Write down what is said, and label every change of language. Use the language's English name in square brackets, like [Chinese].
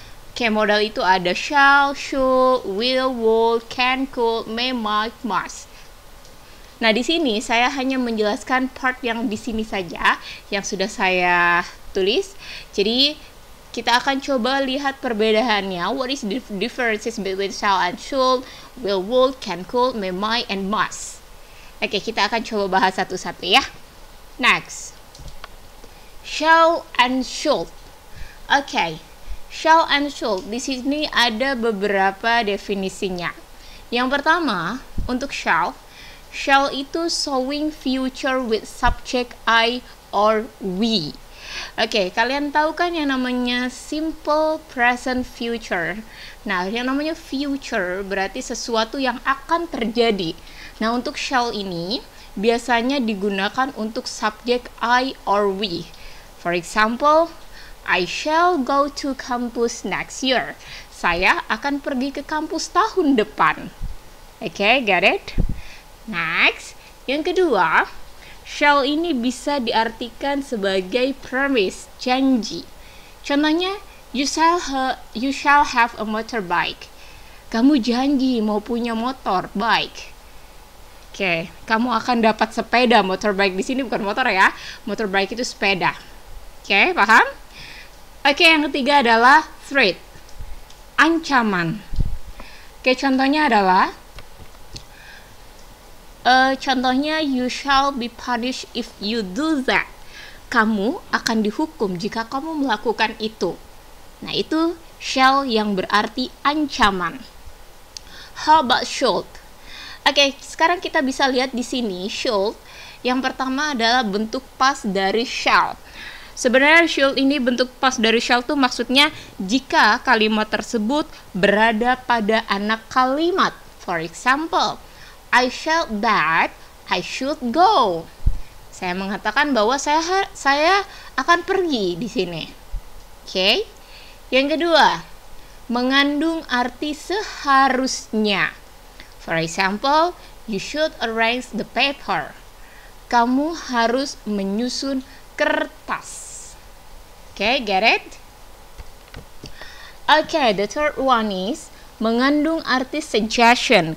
[Indonesian] Oke, modal itu ada shall, should, will, would, can, could, may, might, must. Nah, di sini saya hanya menjelaskan part yang di sini saja yang sudah saya tulis. Jadi kita akan coba lihat perbedaannya. [English] What is the differences between shall and should, will, would, can, could, may, might, and must. [Indonesian] Oke, kita akan coba bahas satu-satu ya. [English] Next, shall and should. [Indonesian] Oke, shall and should. Di sini ada beberapa definisinya. Yang pertama, untuk shall itu [English] showing future with subject I or we. [Indonesian] Oke, kalian tahu kan yang namanya simple present future. Nah, yang namanya future berarti sesuatu yang akan terjadi. Nah, untuk shall ini biasanya digunakan untuk subjek [English] I or we. For example, I shall go to campus next year. [Indonesian] Saya akan pergi ke kampus tahun depan. Oke, [English] get it? [Indonesian] Next, yang kedua, shall ini bisa diartikan sebagai promise, janji. [English] Contohnya, you shall have a motorbike. [Indonesian] Kamu janji mau punya motor, bike. Oke, kamu akan dapat sepeda. Motorbike di sini bukan motor ya. Motorbike itu sepeda. Oke, paham? Oke, yang ketiga adalah threat, ancaman. [English] Oke, contohnya adalah contohnya, you shall be punished if you do that. [Indonesian] Kamu akan dihukum jika kamu melakukan itu. Nah, itu shall yang berarti ancaman. [English] How about should? [Indonesian] Oke, sekarang kita bisa lihat di sini should. Yang pertama adalah bentuk past dari shall. Sebenarnya should ini bentuk past dari shall tuh maksudnya jika kalimat tersebut berada pada anak kalimat. [English] For example, I shall that I should go. [Indonesian] Saya mengatakan bahwa saya akan pergi di sini. Oke. Yang kedua, mengandung arti seharusnya. [English] For example, you should arrange the paper. [Indonesian] Kamu harus menyusun kertas. [English] Oke, get it? Oke, the third one is [Indonesian] mengandung arti [English] suggestion.